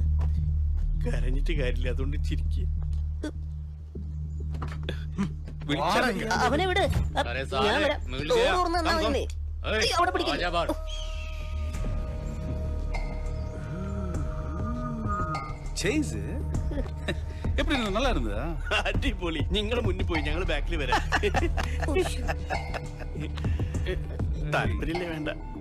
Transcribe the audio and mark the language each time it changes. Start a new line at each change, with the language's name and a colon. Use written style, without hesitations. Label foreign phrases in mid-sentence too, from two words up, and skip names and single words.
Malayalam: കരഞ്ഞിട്ട് കാര്യമില്ല, അതുകൊണ്ട് ചിരിക്കുക. അവനെ വിട്. ഞാൻ വരാം. ഡോർ തുറന്ന് തന്നാ മതി. അവിടെ പിടിക്കില്ല.
Tamil: எப்படி நல்லா இருந்ததா?
Malayalam: அடிபொலி. നിങ്ങൾ മുന്നിൽ പോയി, ഞങ്ങൾ ബാക്കിൽ വരാം. താല്പര്യമില്ലേ? വേണ്ട.